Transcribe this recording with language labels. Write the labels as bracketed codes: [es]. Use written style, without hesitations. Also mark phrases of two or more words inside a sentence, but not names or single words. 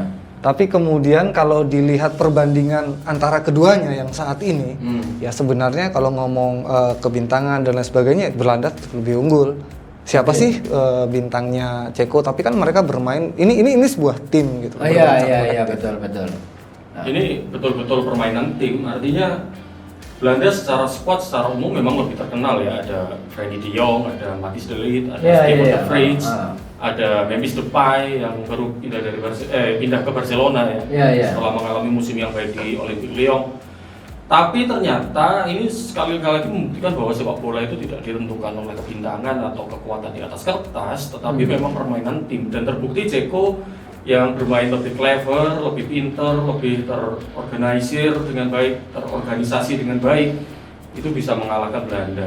[id] Tapi kemudian kalau dilihat perbandingan antara keduanya yang saat ini, ya sebenarnya kalau ngomong kebintangan dan lain sebagainya, Belanda lebih unggul. Siapa sih bintangnya Ceko? Tapi kan mereka bermain ini sebuah tim gitu. Iya, betul. Nah. Ini betul-betul permainan tim. Artinya Belanda secara squad secara umum memang lebih terkenal ya. Ada Frenkie de Jong, ada Matthijs de Ligt, ada Steven de Vrij, ada Memphis Depay yang baru pindah ke Barcelona ya. Setelah mengalami musim yang baik di Olympique Lyon. Tapi ternyata ini sekali lagi membuktikan bahwa sepak bola itu tidak ditentukan oleh kebintangan atau kekuatan di atas kertas, tetapi memang permainan tim. Dan terbukti Ceko yang bermain lebih clever, lebih pintar, lebih terorganisir dengan baik, terorganisasi dengan baik, itu bisa mengalahkan Belanda.